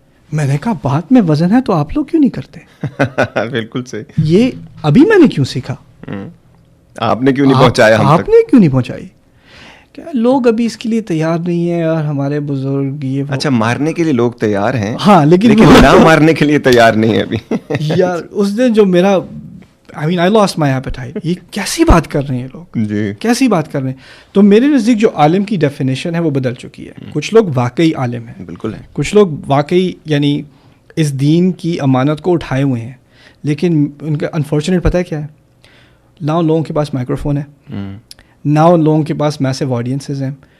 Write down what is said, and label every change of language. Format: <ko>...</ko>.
<ur>میں نے کہا بات میں وزن ہے تو آپ لوگ کیوں نہیں کرتے؟ بالکل صحیح. یہ ابھی میں نے کیوں سیکھا. آپ نے کیوں نہیں پہنچایا ہم تک؟ آپ نے کیوں نہیں پہنچائی؟ لوگ ابھی اس کے لیے تیار نہیں ہیں اور ہمارے بزرگ یہ اچھا مارنے کے لیے لوگ تیار ہیں ہاں لیکن نہ مارنے کے لیے تیار نہیں ہے ابھی. یار اس دن جو میرا</ur> <en>I mean I lost my appetite.</en> <ur>یہ کیسی بات کر رہے ہیں لوگ, جی کیسی بات کر رہے ہیں. تو میرے نزدیک جو عالم کی ڈیفینیشن ہے وہ بدل چکی ہے. کچھ لوگ واقعی عالم ہیں, بالکل ہے, کچھ لوگ واقعی یعنی اس دین کی امانت کو اٹھائے ہوئے ہیں, لیکن ان کا انفارچونیٹ پتہ ہے کیا ہے, نہ لوگوں کے پاس مائکرو فون ہے, نہ ان لوگوں کے پاس میسو آڈینسز ہیں.</ur>